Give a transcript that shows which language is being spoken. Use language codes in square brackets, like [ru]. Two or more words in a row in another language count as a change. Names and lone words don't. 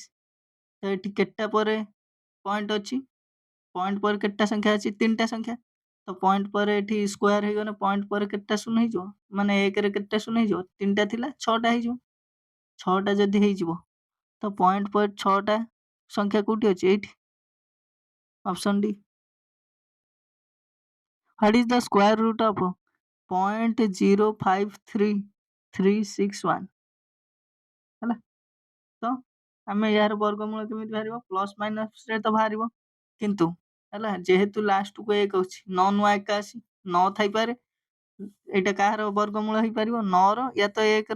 [or] ତ ଏଠି କେତେଟା ପରେ ପଏଣ୍ଟ ଅଛି ପଏଣ୍ଟ ପରେ କେତେଟା ସଂଖ୍ୟା ଅଛି ତିନିଟା ସଂଖ୍ୟା। ତ ପଏଣ୍ଟ ପରେ ଏଠି ସ୍କୋୟାର ହେଇଗଲେ ପଏଣ୍ଟ ପରେ କେତେଟା ଶୂନ ହେଇଯିବ ମାନେ 1ରେ କେତେଟା ଶୂନ ହେଇଯିବ 3ଟା ଥିଲା 6ଟା ହେଇଯିବ। 6ଟା ଯଦି ହେଇଯିବ ତ ପଏଣ୍ଟ ପରେ 6ଟା ସଂଖ୍ୟା କୋଉଠି ଅଛି ଏଇଠି [en] option D. What is the square root of 0.053361 ହେଲା। [or] ତ ଆମେ ଏହାର ବର୍ଗମୂଳ କେମିତି ବାହାରିବ [en] plus minusରେ [or] ତ ବାହାରିବ କିନ୍ତୁ ହେଲା ଯେହେତୁ ଲାଷ୍ଟକୁ 1 ଅଛି 9 ନୂଆ ଏକା ଆସି 9 ଥାଇପାରେ ଏଇଟା କାହାର ବର୍ଗମୂଳ ହେଇପାରିବ 9ର ୟା ତ 1ର।